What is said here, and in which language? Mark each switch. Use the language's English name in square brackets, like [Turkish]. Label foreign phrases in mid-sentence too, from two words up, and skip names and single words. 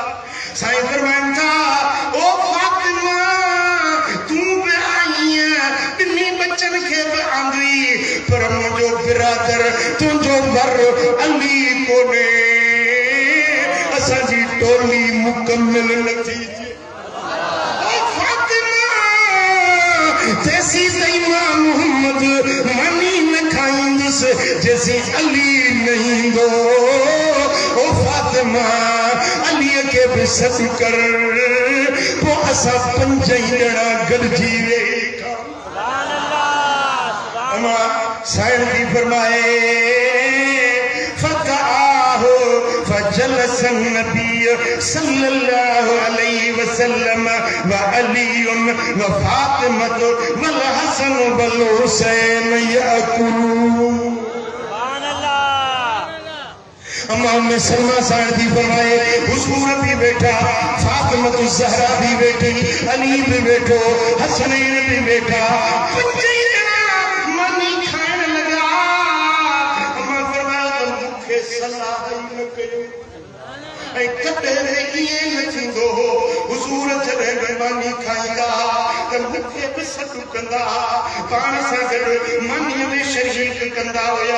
[Sindhi] साईं फरमाइनि था ओ फातिमा तूं बि आई ॿिन्ही बच्चन खे बि आंदी पर मुंहिंजो बिरादर तुंहिंजो वर अली कोन्हे असांजी टोली मुकम्मल नथी जैसी मां मोहम्मद मानी न खाईंदुसि जैसी अली नहीं दो ओ फातिमा अलीअ खे बि सॾु कर पोइ असां पंज ई ॼणा गॾिजी वेही [Arabic] سبحان الله [Sindhi] अमा साईं जी फरमाए [Arabic] فجلس النبي صلى الله عليه وسلم وعلي وفاطمة والحسن والحسين يأكلون سبحان الله [Sindhi] अम्मा उम्मे सलमा साईं जी फरमाए हुजूर भी बैठा, फातिमा ज़हरा भी बैठी, अली भी बैठो, हसनैन भी बैठा, पंजे जना मानी खाइण लगा। अम्मा फरमाया त मूंखे सलाह ई न कयो ऐं कॾहिं इएं न थींदो हुजूर जॾहिं महिमानी खाईंदा त मूंखे बि सॾु कंदा, पाण सां गॾु मानीअ में शरीक कंदा हुया।